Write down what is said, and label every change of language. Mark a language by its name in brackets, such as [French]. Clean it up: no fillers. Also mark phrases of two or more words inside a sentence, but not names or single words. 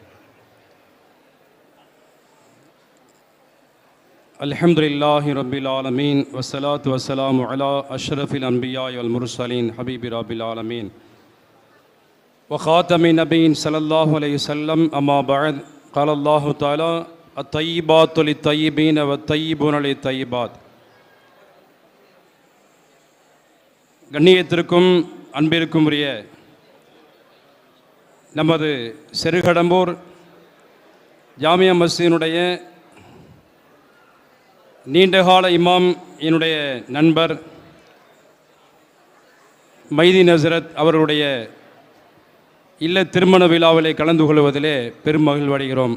[Arabic] الحمد لله رب العالمين والصلاة والسلام على أشرف الأنبياء والمرسلين حبيبي رب العالمين وخاتم النبيين صلى الله عليه وسلم. أما بعد. قال الله تعالى الطيبات للطيبين والطيبون للطيبات. [Tamil] கண்ணியத்திற்கும் அன்பிற்கும் உரிய நமது சிறுகடம்பூர் ஜாமியா மஸ்ஜிதினுடைய நீண்டகால இமாம், என்னுடைய நண்பர் மைதீன் ஹஸ்ரத் அவர்களுடைய இல்ல திருமண விழாவிலே கலந்து கொள்வதிலே பெரும் மகிழ்வடைகிறோம்.